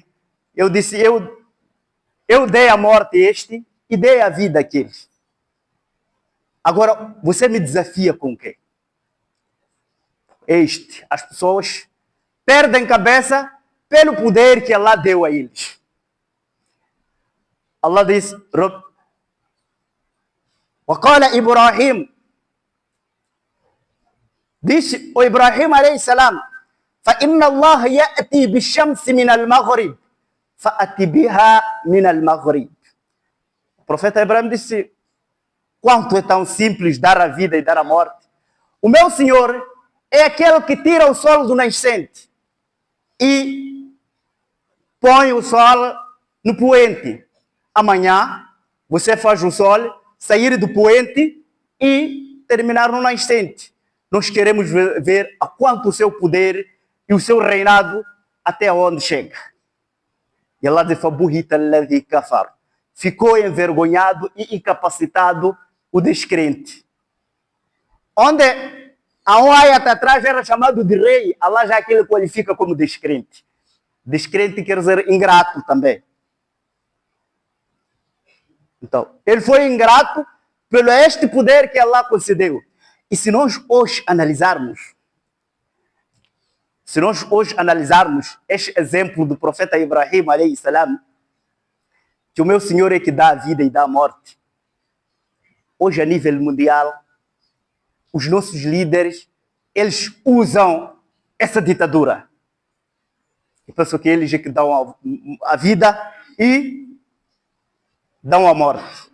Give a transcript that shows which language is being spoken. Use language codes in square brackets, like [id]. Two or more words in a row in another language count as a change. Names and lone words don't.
[pt] Eu disse, eu dei a morte a este e dei a vida àquele. Agora, você me desafia com o quê? As pessoas perdem cabeça pelo poder que Allah deu a eles. Allah diz, [ar] وقال إبراهيم, [pt] disse o Ibrahim [ar] عليه السلام, فإن الله يأتي بالشمس من المغرب فأتي بها من المغرب. [pt] O profeta Ibrahim disse, quanto é tão simples dar a vida e dar a morte. O meu Senhor é aquele que tira o sol do nascente e põe o sol no poente. Amanhã você faz o sol sair do poente e terminar no nascente. Nós queremos ver a quanto o seu poder e o seu reinado até onde chega. E Allah diz, [ar] فَبُهِتَ الَّذِي كَفَرَ. [pt] Ficou envergonhado e incapacitado o descrente. Onde há um ayat atrás era chamado de rei, Allah já aquele qualifica como descrente. Descrente quer dizer ingrato também. Então, ele foi ingrato pelo este poder que Allah concedeu. E se nós hoje analisarmos este exemplo do profeta Ibrahim [ar] عليه السلام, [pt] que o meu Senhor é que dá a vida e dá a morte. Hoje, a nível mundial, os nossos líderes, eles usam essa ditadura. Eu penso que eles é que dão a vida e dão a morte.